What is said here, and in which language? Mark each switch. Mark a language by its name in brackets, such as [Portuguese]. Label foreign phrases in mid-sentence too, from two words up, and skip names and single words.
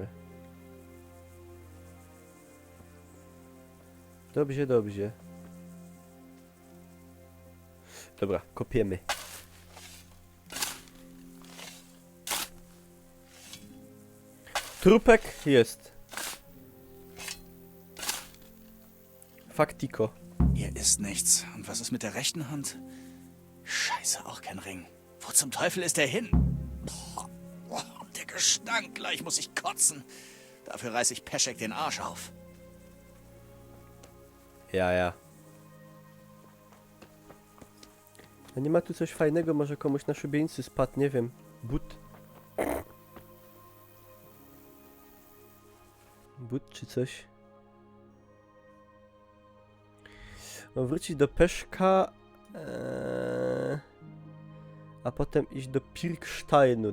[Polish] Dobrze. Dobra, kopiemy. Trupek jest. Faktiko. [German] Hier ist nichts. Und was ist mit der rechten Hand? Scheiße, auch kein Ring. Wo zum Teufel ist der hin? Boah, der Gestank, gleich muss ich kotzen. Dafür reiß ich Peschek den Arsch auf. Ja. [Polish] A nie ma tu coś fajnego, może komuś na szubieńcy spadł, nie wiem. But czy coś. Mam wrócić do Peszka, a potem iść do Pirksteinu.